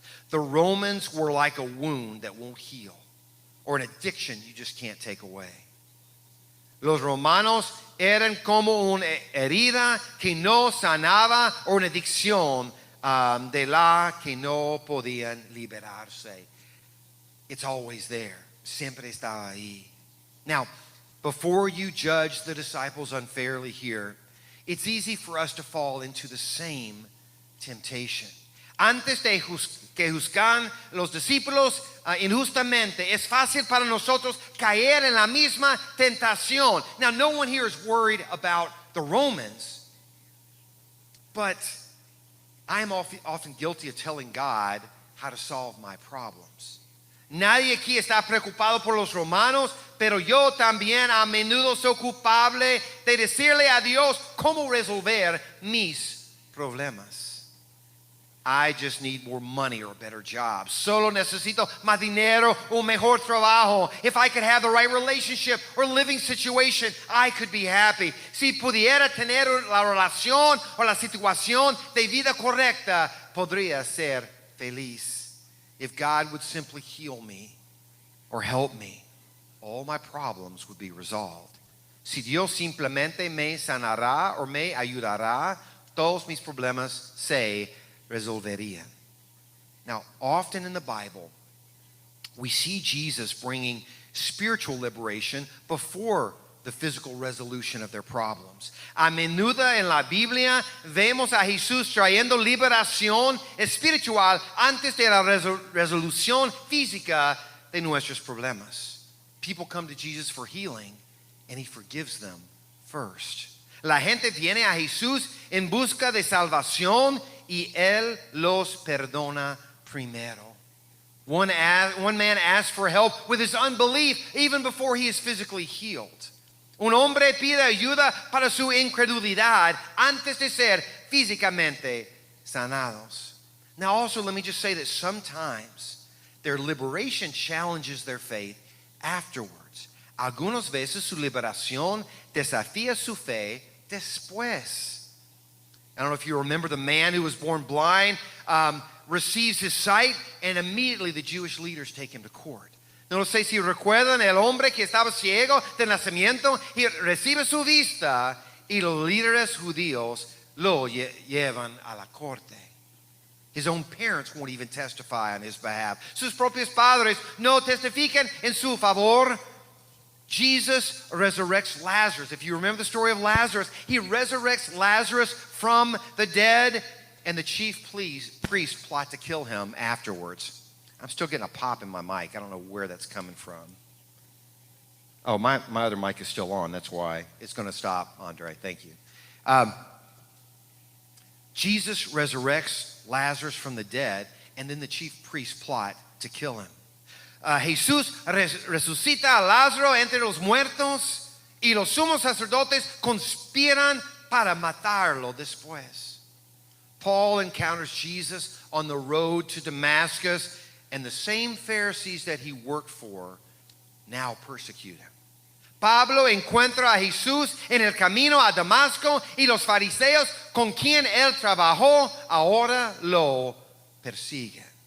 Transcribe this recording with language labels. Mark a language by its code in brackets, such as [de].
[en] The Romans were like a wound that won't heal, or an addiction you just can't take away. [es] Los romanos eran como una herida que no sanaba, o una adicción de la que no podían liberarse. [en] It's always there. [es] Siempre estaba ahí. [en] Now, before you judge the disciples unfairly here, it's easy for us to fall into the same temptation. [es] Antes de que juzgan los discípulos injustamente, es fácil para nosotros caer en la misma tentación. [en] Now, no one here is worried about the Romans, but I am often guilty of telling God how to solve my problems. [es] Nadie aquí está preocupado por los romanos, pero yo también a menudo soy culpable de decirle a Dios cómo resolver mis problemas. [en] I just need more money or a better job. [es] Solo necesito más dinero, un mejor trabajo. [en] If I could have the right relationship or living situation, I could be happy. [es] Si pudiera tener la relación o la situación de vida correcta, podría ser feliz. [en] If God would simply heal me or help me, all my problems would be resolved. [es] Si Dios simplemente me sanará o me ayudará, todos mis problemas se resolverían. [en] Now, often in the Bible, we see Jesus bringing spiritual liberation before the physical resolution of their problems. [es] A menudo en la Biblia vemos a Jesús trayendo liberación espiritual antes de la resolución física de nuestros problemas. [en] People come to Jesus for healing, and he forgives them first. [es] La gente viene a Jesús en busca de salvación, y él los perdona primero. [en] One man asks for help with his unbelief even before he is physically healed. [es] Un hombre pide ayuda para su incredulidad antes de ser físicamente sanados. [en] Now also, let me just say that sometimes their liberation challenges their faith afterwards. [es] Algunas veces su liberación desafía su fe después. [en] I don't know if you remember the man who was born blind, receives his sight, and immediately the Jewish leaders take him to court. [es] No sé si recuerdan el hombre que estaba ciego de nacimiento, y recibe su vista, y los líderes judíos lo llevan a la corte. [en] His own parents won't even testify on his behalf. [es] Sus propios padres no testifican en su favor. [en] Jesus resurrects Lazarus. If you remember the story of Lazarus, he resurrects Lazarus from the dead, and the chief priest plot to kill him afterwards. I'm still getting a pop in my mic. I don't know where that's coming from. Oh, my other mic is still on. That's why. It's going to stop, Andre. Thank you. Jesus resurrects Lazarus from the dead, and then the chief priest plot to kill him. [es] Jesús resucita a Lázaro entre los muertos, y los sumos sacerdotes conspiran para matarlo después. [en] Paul encounters Jesus on the road to Damascus, and the same Pharisees that he worked for now persecute him. [es] Pablo encuentra a Jesús en el camino a Damasco, y los fariseos con quien él trabajó ahora lo persiguen.